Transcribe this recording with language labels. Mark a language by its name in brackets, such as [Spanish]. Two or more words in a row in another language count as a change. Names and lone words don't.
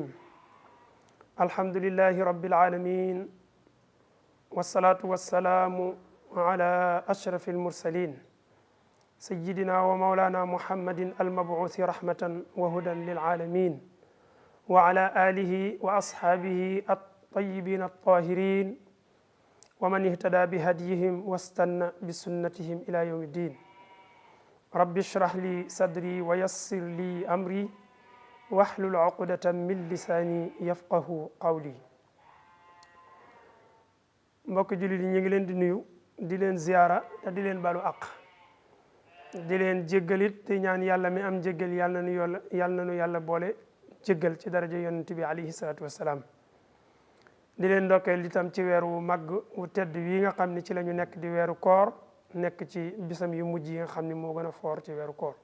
[Arabic] الحمد لله رب العالمين والصلاة والسلام على أشرف المرسلين سيدنا ومولانا محمد المبعوث رحمة وهدى للعالمين وعلى آله وأصحابه الطيبين الطاهرين ومن اهتدى بهديهم واستنى بسنتهم إلى يوم الدين. رب اشرح لي صدري ويسر لي أمري واحلل عقدة من لساني يفقه قولي. [Wolof] mbokk jullit yi ñu ngi leen di nuyu di leen ziyaara te di leen balu àq di leen jéggalit te ñaan yàlla mi am jéggal yàlla na nu yàlla boole jéggal ci daraja yonent bi [Arabic] عليه الصلاة والسلام. [Wolof] di leen ndokkeel itam ci weer wu màgg wu tedd wi nga xam ne ci la ñu nekk di weeru koor nekk ci bisam yu mujj yi nga xam ne moo gën a foor ci weeru koor.